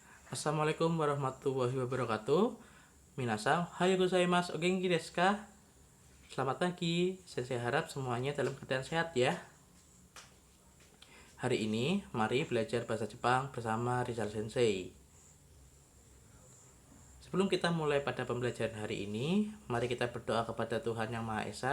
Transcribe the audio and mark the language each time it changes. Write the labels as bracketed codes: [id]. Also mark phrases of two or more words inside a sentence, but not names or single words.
[ar] السلام عليكم ورحمة الله وبركاته. [ja] みなさん、おはようございます、お元気ですか? [id] Selamat pagi, saya harap semuanya dalam keadaan sehat ya. Hari ini, mari belajar bahasa Jepang bersama Rizal Sensei. Sebelum kita mulai pada pembelajaran hari ini, mari kita berdoa kepada Tuhan Yang Maha Esa.